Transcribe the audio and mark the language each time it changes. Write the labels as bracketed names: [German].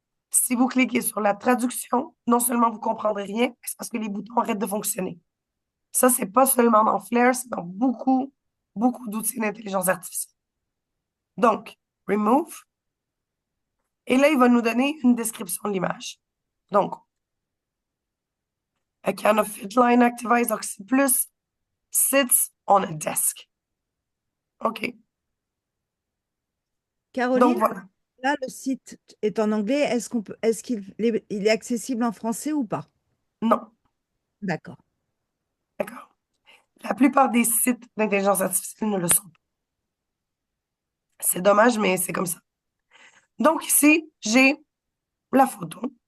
[French] Si vous cliquez sur la traduction, non seulement vous comprendrez rien, mais c'est parce que les boutons arrêtent de fonctionner. Ça, c'est pas seulement dans Flair, c'est dans beaucoup d'outils d'intelligence artificielle. Donc, remove. Et là, il va nous donner une description de l'image. Donc, [English] a can of fit line activized Oxy sits on a desk. [French] OK. Donc, Caroline, voilà. là le site est en anglais. Il est accessible en français ou pas? Non. D'accord. D'accord. La plupart des sites d'intelligence artificielle ne le sont pas. C'est dommage, mais c'est comme ça. Donc ici, j'ai la photo.